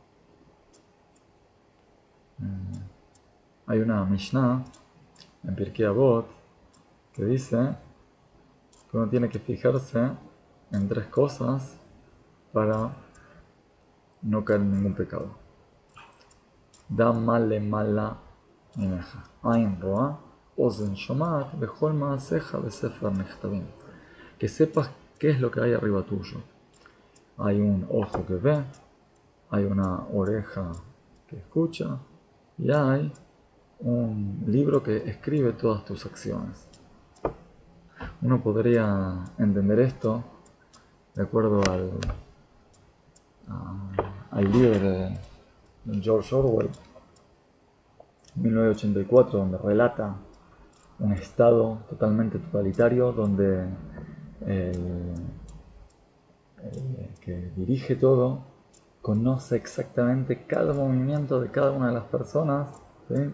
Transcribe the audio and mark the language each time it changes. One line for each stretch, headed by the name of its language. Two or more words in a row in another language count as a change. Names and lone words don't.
Spanish: Hay una Mishnah en Pirkei Avot que dice que uno tiene que fijarse en 3 cosas para no caer en ningún pecado.
Hebrew: דע מה למעלה ממך. עין רואה, אוזן שומעת, וכל מעשיך, בספר נכתבים.
Spanish: Que sepas qué es lo que hay arriba tuyo. Hay un ojo que ve, hay una oreja que escucha y hay un libro que escribe todas tus acciones. Uno podría entender esto de acuerdo al libro de George Orwell, 1984, donde relata un estado totalmente totalitario donde el que dirige todo conoce exactamente cada movimiento de cada una de las personas, ¿sí?